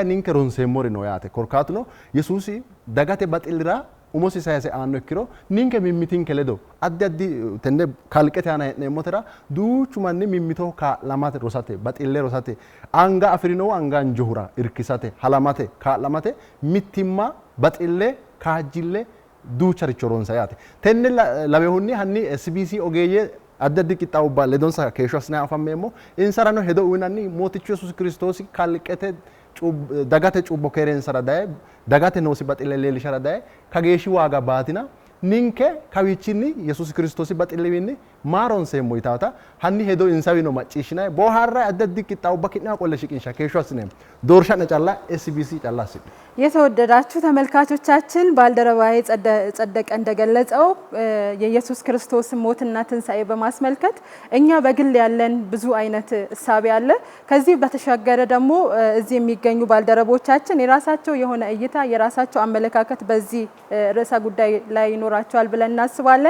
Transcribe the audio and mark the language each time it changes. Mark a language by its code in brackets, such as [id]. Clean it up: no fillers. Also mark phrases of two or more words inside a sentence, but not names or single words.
[sid] ኒንከ ሮንሴ ሞሪ ኖያት ኮርካቱኖ ኢየሱስ ዳጋቴ ባጥልራ ኡሞሲ ሳይሰ አኖ ኢኪሮ ኒንከ ሚሚቲን ከለዶ አዳዲ ተንደ ካልቀተ ያና ነሞተራ ዱቹ ማኒ ሚሚቶ ካላማተ ሮሳቴ ባጥሌ ሮሳቴ አንጋ አፍሪኖ አንጋ እንጆሁራ ኢርኪሳቴ ሐላማቴ ካላማቴ ሚቲማ ባጥሌ ካጅሌ ዱቸርቾ ሮንሳያቴ ተንደ ለበሁኒ ሃኒ SBC ኦጌየ አዳዲ ቂጣው ባለ ዶንሳ ከሾስና አፋሜሞ ኢንሰራኖ ሄዶ ኡናኒ ሞቲቹ ኢየሱስ ክርስቶስ ካልቀተ dagate cuubbo keereensara daye dagate noosi baxille leellishara daye kageeshshi waaga baatina ninke kawichinni Yesuus Kiristoosi baxillewiinni maaronseemmo yitaata hanni hedo insawino macciishshinayi boohaarrayi addi addi qixxaawubba ki'naa qolle shiqinsha keeshsho assineemmo ዶርሻነ ጫላ ኤስቢሲ ጫላ ሲል [am] የተወደዳችሁ ተመልካቾቻችን ባልደረባዬ ጸደቀ እንደገለጸው የኢየሱስ ክርስቶስ ሞትና ትንሳኤ በማስመልከት እኛ በግል ያለን ብዙ አይነት እሳቤ አለ። ከዚህ በተሻገረ ደግሞ እዚህ የሚገኙ ባልደረቦቻችን የራሳቸው የሆነ እይታ የራሳቸው አመለካከት በዚህ ርዕሰ ጉዳይ ላይ ይኖራቸዋል ብለን እናስባለን።